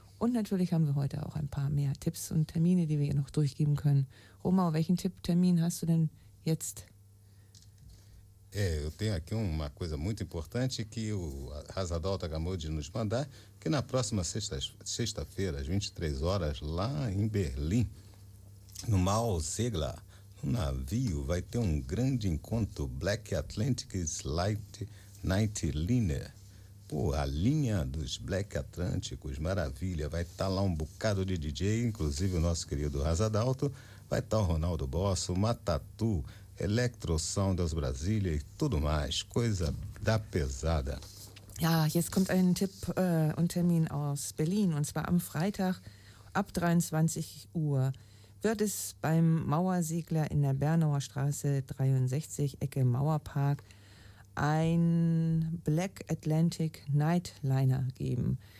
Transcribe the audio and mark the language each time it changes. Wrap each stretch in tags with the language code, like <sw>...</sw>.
<de>Und natürlich haben wir heute auch ein paar mehr Tipps und Termine, die wir hier noch durchgeben können. Romau, welchen Tipp-Termin hast du denn jetzt?</de> <pt>Eu tenho aqui uma coisa muito importante que o Razadol acabou de nos mandar, que na próxima sexta-feira, às 23 horas, lá em Berlim, no Mao Segla, no navio, vai ter um grande encontro Black Atlantic Light Night Liner. Pô, a linha dos Black Atlânticos, maravilha, vai estar lá um bocado de DJ, inclusive o nosso querido Razadol, vai estar o Ronaldo Bosso, o Matatu, Electro Sound aus Brasília e tudo mais, coisa da pesada.</pt> <de>Ja, jetzt kommt ein Tipp und Termin aus Berlin. Und zwar am Freitag ab 23 Uhr wird es beim Mauersegler in der Bernauer Straße 63, Ecke Mauerpark, ein Black Atlantic Nightliner geben.</de>